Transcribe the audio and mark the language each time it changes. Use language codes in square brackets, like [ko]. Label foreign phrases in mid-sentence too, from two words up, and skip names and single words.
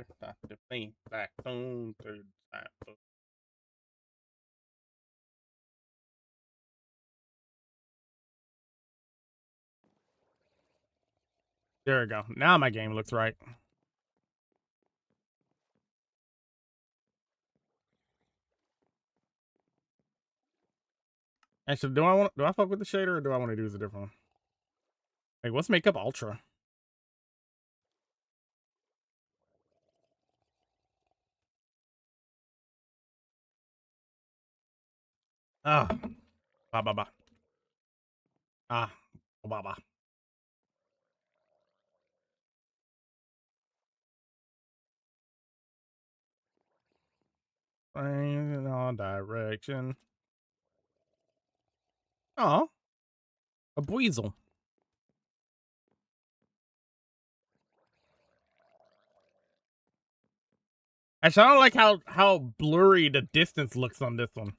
[en] Back, boom, third, boom. There we go. Now my game looks right. Actually, do I fuck with the shader or do I want to use a different one? Like, what's Makeup Ultra? Ah, ba ba ba. Ah, ba ba. In all direction. Oh, a Buizel. Actually, I don't like how blurry the distance looks on this one.